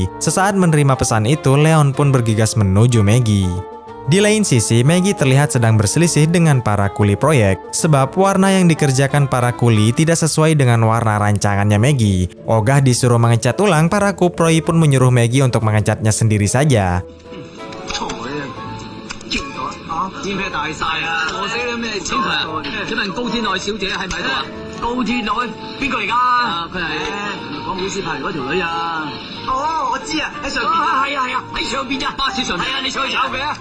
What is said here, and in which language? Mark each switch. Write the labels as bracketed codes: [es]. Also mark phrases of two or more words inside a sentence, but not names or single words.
[id] Sesaat menerima pesan itu, Leon pun bergegas menuju Maggie. Di lain sisi, Maggie terlihat sedang berselisih dengan para kuli proyek, sebab warna yang dikerjakan para kuli tidak sesuai dengan warna rancangannya Maggie. Ogah disuruh mengecat ulang, para kuproi pun menyuruh Maggie untuk mengecatnya sendiri saja. [yue] 煙啤大晒啊！我死啦咩錢財啊？請問高天愛小姐喺唔喺度啊？高天愛邊個嚟㗎？佢係講會師派嚟嗰條女啊！哦，我知啊，喺上邊啊，係啊係啊，喺上邊咋？巴士上邊係啊，你上去找佢啊！